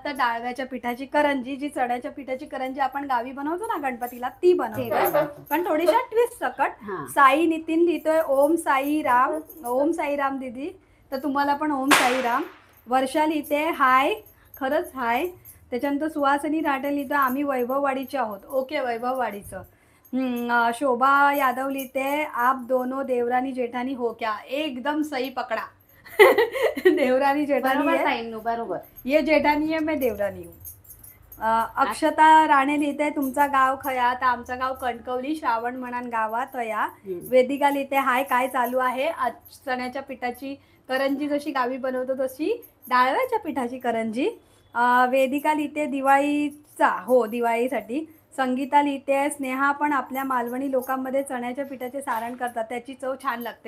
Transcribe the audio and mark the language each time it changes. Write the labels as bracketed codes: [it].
[mr] तर डाळव्याच्या पिठाची करंजी, जी चण्याच्या पिठाची करंजी आपण गावी बनवतो ना गणपतीला, ती बनवतो, पण थोडीशा ट्विस्ट सकट. साई नितीन लिहितोय ओम साई राम. ओम साई राम दीदी, तर तुम्हाला पण ओम साई राम. वर्षा लिहिते हाय. खरंच हाय. त्याच्यानंतर सुहासिनी राठे लिहितो आम्ही वैभववाडीचे आहोत. ओके, वैभववाडीचं. [hi] शोभा यादव [mr] लिहिते [hi] आप दोनों देवरानी जेठानी हो क्या? एकदम सही पकडा. देवरानी जेठानी [mr] बरोबर [hi] है, [mr] ताईंनो, बरोबर. [hi] ये जेठानी है, मैं देवरानी हूँ. [mr] अक्षता राणे लिहिते तुमचा गाव खया, तर आमचं गाव कणकवली श्रावण म्हणान गावात या. वेदिका लिहिते हाय, काय चालू आहे? आज चण्याच्या पिठाची करंजी जशी गावी बनवतो तशी डाळव्याच्या पिठाची करंजी. वेदिका लिहिते दिवाळीचा, हो दिवाळीसाठी. संगीता लिहिते स्नेहा पण आपल्या मालवणी लोकांमध्ये चण्याच्या पिठाचे सारण करतात, त्याची चव छान लागते.